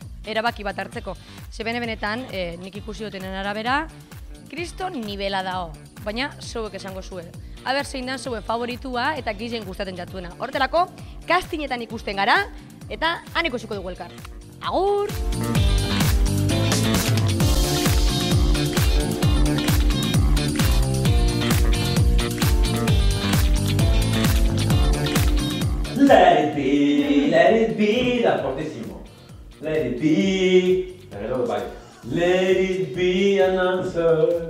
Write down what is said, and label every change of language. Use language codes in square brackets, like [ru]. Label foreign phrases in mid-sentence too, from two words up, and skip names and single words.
[eu] Erabaki bat hartzeko. Ze benetan, nik ikusi dutenen arabera, kriston nivela dao. Baina zeuek esango zuen. Aber zein dan zeuen favoritua eta gizien gustaten jatuena. Hortelako, kastinetan ikusten gara eta han ikusiko dugu elkar. Agur! [en] Let it be, da fortissimo. Let it be, let it be an answer.